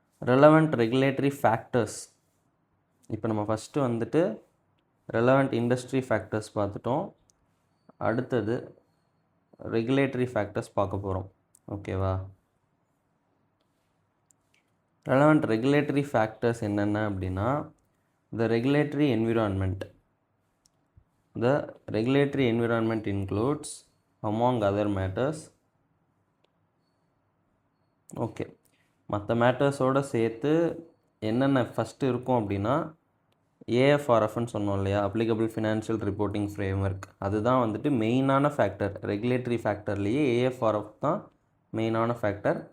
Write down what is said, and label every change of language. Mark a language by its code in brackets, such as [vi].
[ta] Relevant regulatory factors, இப்போ நம்ம first வந்துட்டு ரெலவெண்ட் இண்டஸ்ட்ரி ஃபேக்டர்ஸ் பார்த்துட்டோம். அடுத்தது ரெகுலேட்டரி ஃபேக்டர்ஸ் பார்க்க போகிறோம். ஓகேவா? ரெலவெண்ட் ரெகுலேட்டரி ஃபேக்டர்ஸ் என்னென்ன அப்படின்னா, [en] the regulatory environment. The regulatory environment includes among other matters. [ta] Okay, மற்ற மேட்டர்ஸோடு சேர்த்து என்னென்ன ஃபஸ்ட்டு இருக்கும் அப்படின்னா, ஏஎஃப்ஆர்எஃப்னு சொன்னோம் இல்லையா, அப்ளிகபிள் ஃபினான்ஷியல் ரிப்போர்ட்டிங் ஃப்ரேம்ஒர்க், அதுதான் வந்துட்டு மெயினான ஃபேக்டர். ரெகுலேட்டரி ஃபேக்டர்லேயே ஏஎஃப்ஆர்எஃப் தான் மெயினான ஃபேக்டர்.